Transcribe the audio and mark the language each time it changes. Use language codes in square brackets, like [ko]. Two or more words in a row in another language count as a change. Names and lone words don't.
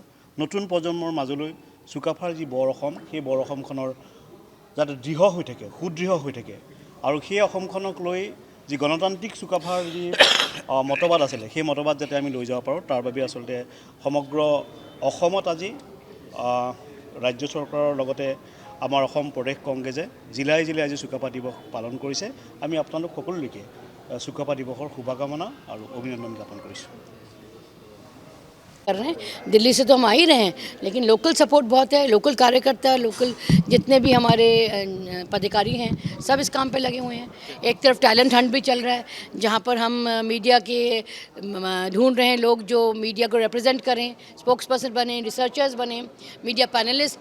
[as] নতুন প্ৰজন্মৰ মাজলৈ চুকাফাৰ যি বৰ অসম, সেই বৰ অসমখনৰ যাতে দৃঢ় হৈ থাকে, সুদৃঢ় হৈ থাকে, আৰু সেই অসমখনক লৈ যি গণতান্ত্ৰিক চুকাফাৰ যি মতবাদ আছিলে, সেই মতবাদ যাতে আমি লৈ যাব পাৰোঁ, তাৰ বাবে আচলতে সমগ্ৰ অসমত আজি ৰাজ্য চৰকাৰৰ লগতে আমাৰ অসম প্ৰদেশ কংগ্ৰেছে জিলাই জিলাই আজি চুকাফা দিৱস পালন কৰিছে। আমি আপোনালোক সকলোলৈকে চুকাফা দিৱসৰ শুভকামনা আৰু অভিনন্দন জ্ঞাপন কৰিছোঁ। [hi] कर रहे हैं, दिल्ली से तो हम आ ही रहे हैं, लेकिन [en] local support [hi] बहुत है। लोकल कार्यकर्ता, लोकल जितने भी हमारे पदाधिकारी हैं, सब इस काम पे लगे हुए हैं। एक तरफ [en] talent hunt [hi] भी चल रहा है, जहाँ पर हम मीडिया के ढूंढ रहे हैं लोग जो मीडिया को रिप्रेजेंट करें, [en] spokes person [hi] बने, रिसर्चर्स बने, [en] media panelist.